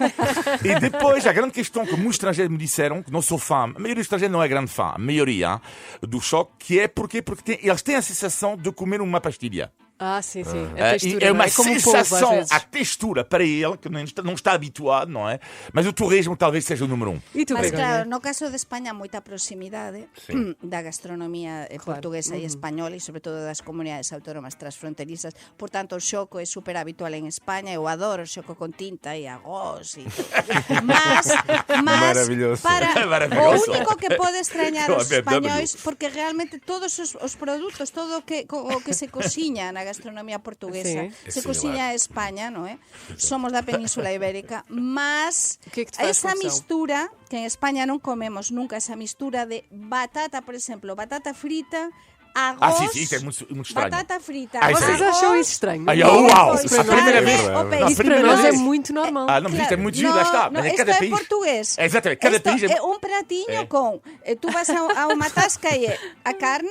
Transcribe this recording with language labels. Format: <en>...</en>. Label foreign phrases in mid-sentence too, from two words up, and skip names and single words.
<pt>E depois, a grande questão que muitos estrangeiros me disseram, que não sou fã, a maioria dos estrangeiros não é grande fã, a maioria do choque, que é porque eles têm a sensação de comer uma pastilha. Ah, sim. A textura, E é uma não é? Como um polvo, às sensação, vezes. a textura para ele, que não está habituado, não é? Mas o torresmo talvez seja o número um. E tu, Mas Begonha? claro,</pt> <gl>no caso de España, moita proximidade da gastronomía portuguesa e española e sobre todo das comunidades autónomas transfronterizas. Por tanto, o xoco é super habitual en España. Eu adoro o xoco con tinta e arroz e mas Maravilloso. Maravilloso. o único que pode extrañar No, os BMW. españois, porque realmente todos os produtos, todo o que se cociña na gastronomía portuguesa, Sí. se É cociña en España, non é? Somos da Península Ibérica, mas</gl> <pt>O que é que te faz</pt> <gl>esa</gl> <pt>confusão?</pt> <gl>mistura, que en España non comemos nunca esa mistura de batata, por exemplo, batata frita, arroz,</gl> <pt>Sim, isso é muito estranho.</pt> <gl>batata frita,</gl> <pt>Ah, isso Vocês</pt> <gl>arroz,</gl> <pt>acham isso estranho? Ai, uau!</pt> <gl>depois</gl> <pt>A primeira</pt> <gl>carne</gl> <pt>vez.</pt> <gl>ou peixe.</gl> <pt>A Isso para primeira nós é vez. muito normal. Não, mas isto é muito giro, lá está. Mas em isto cada é país. português. Exatamente, cada Isto país é um pratinho com. Tu vas a uma tasca e é a carne</pt>